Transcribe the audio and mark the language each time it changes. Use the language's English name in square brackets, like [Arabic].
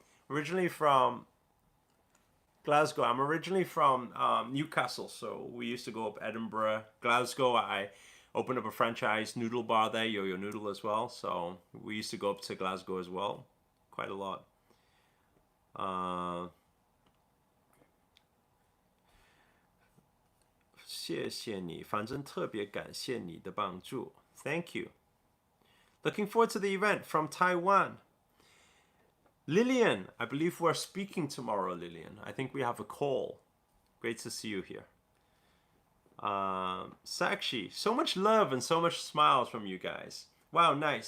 [English] Originally from Glasgow. I'm originally from Newcastle, so we used to go up Edinburgh, Glasgow. I opened up a franchise noodle bar there, Yo-Yo Noodle as well. So we used to go up to Glasgow as well, quite a lot. [Chinese] 谢谢你，反正特别感谢你的帮助。 [English] Thank you. Looking forward to the event from Taiwan. Lillian, I believe we're speaking tomorrow, Lillian. I think we have a call. Great to see you here. Sakshi, so much love and so much smiles from you guys. Wow, nice.